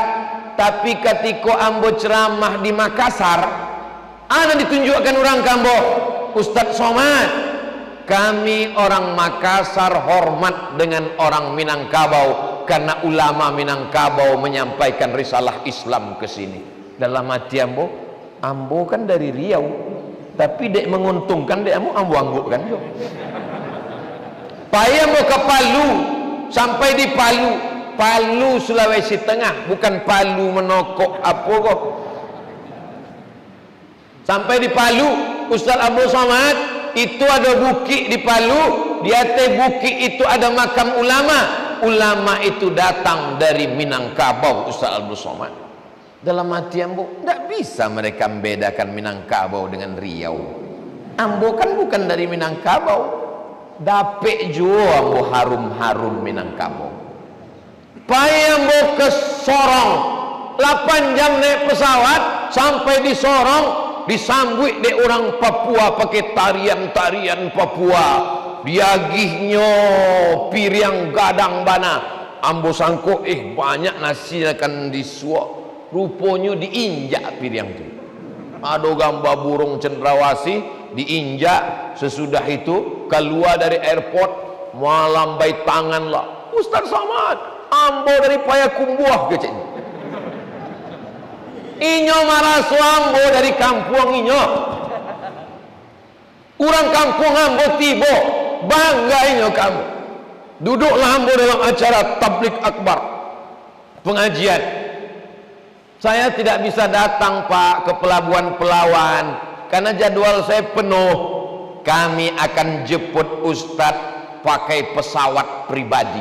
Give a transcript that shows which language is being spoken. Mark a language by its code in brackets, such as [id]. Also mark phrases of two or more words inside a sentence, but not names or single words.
[id] Tapi ketika ambo ceramah di Makassar, ada ditunjukkan orang Kambo, Ustadz Somad. Kami orang Makassar hormat dengan orang Minangkabau karena ulama Minangkabau menyampaikan risalah Islam ke sini. [min] Dalam hati ambo kan dari Riau, tapi dek menguntungkan dek ambo anggukkan jo. [id] Payah mau ke Palu, sampai di Palu Sulawesi Tengah, bukan Palu Menokok apa kok. Sampai di Palu, Ustadz Abdul Somad, itu ada bukit di Palu, di atas bukit itu ada makam ulama. Ulama itu datang dari Minangkabau, Ustaz Abdul Somad. Dalam hati ambo, tidak bisa mereka membedakan Minangkabau dengan Riau. Ambo kan bukan dari Minangkabau. Dapet juga ambo harum-harum Minangkabau. Payah ambo ke Sorong, 8 jam naik pesawat sampai di Sorong, disambut de orang Papua pakai tarian-tarian Papua, [min] diagihnya piring gadang bana. Ambo sangko banyak nasi akan disuap, rupanya diinjak piring tu. [id] Ada gambar burung cendrawasih diinjak. Sesudah itu keluar dari airport, melambai tangan lah, Ustaz Somad, ambo dari Payakumbuh kecil. [min] Inyo marah suambo dari kampung inyo. Orang kampung ambo tibo, bangga inyo kamu. [id] Duduklah ambo dalam acara tablik akbar, pengajian. Saya tidak bisa datang Pak ke Pelabuhan Pelawan karena jadwal saya penuh. Kami akan jemput Ustadz pakai pesawat pribadi.